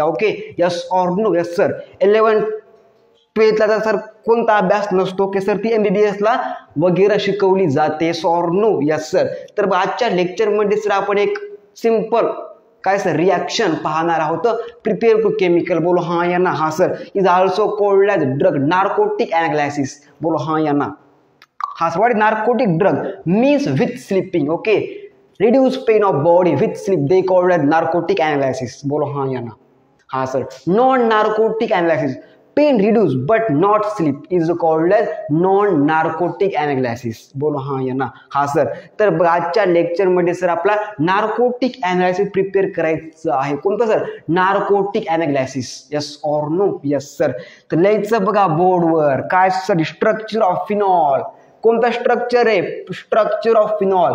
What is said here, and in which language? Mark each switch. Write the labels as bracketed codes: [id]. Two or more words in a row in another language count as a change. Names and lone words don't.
[en] Okay, yes or no? Yes sir. [mr] 11th-12th ला सर कोणता अभ्यास नसतो की सर ती MBBS ला वगैरे शिकवली जाते. [en] Yes or no? Yes sir. [mr] तर आजच्या लेक्चरमध्ये सर आपण एक सिंपल काय सर रिॲक्शन पाहणार आहोत. [en] prepare to chemical. [hi] बोलो हां या ना. [en] हा sir is also called as drug narcotic analysis. [hi] बोलो हां या ना. [en] Has what is narcotic drug means with sleeping. Okay, reduce pain of body with sleep, they call it narcotic analysis. [hi] बोलो हाँ या ना. हाँ सर. [en] Non narcotic analysis, pain reduce but not sleep is called as non narcotic analysis. [hi] बोलो हाँ या ना. हाँ सर. [mr] तर आजच्या लेक्चर मध्ये सर आपला [en] narcotic analysis prepare [mr] करायचं आहे. कोणतं सर? [en] narcotic analysis. Yes or no? Yes sir. [mr] तर लिहायचं बघा बोर्डवर काय सर [en] structure of phenol. [mr] कोणता स्ट्रक्चर आहे? [en] structure of phenol.